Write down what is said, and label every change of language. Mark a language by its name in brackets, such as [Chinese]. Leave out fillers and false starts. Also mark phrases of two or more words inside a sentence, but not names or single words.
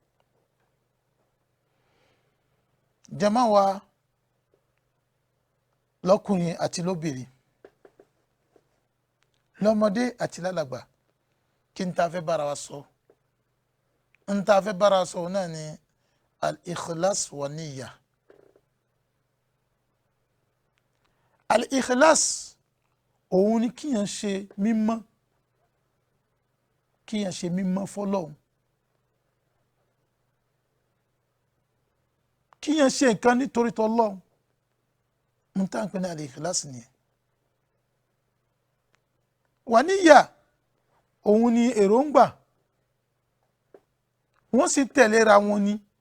[Yoruba] jàmáà wa lọ́kùnrin àti lóbìnrin lọ́mọdé àti lálàgbà kí n ta fẹ́ bára wa sọ n ta fẹ́ bára wa sọ náà ni [Arabic] الإخلاص والنية. [Yoruba] al-ikhlas òun ni kíyàn ṣe mímọ́ fọ́lọ́hun, kíyàn ṣe nǹkan nítorí tọ́lọ́hun ń tàn pé ní al-ikhlas nìyẹn. [Arabic] والنية [Yoruba] òun ni èròǹgbà, wọ́n sì tẹ̀léra wọn ni.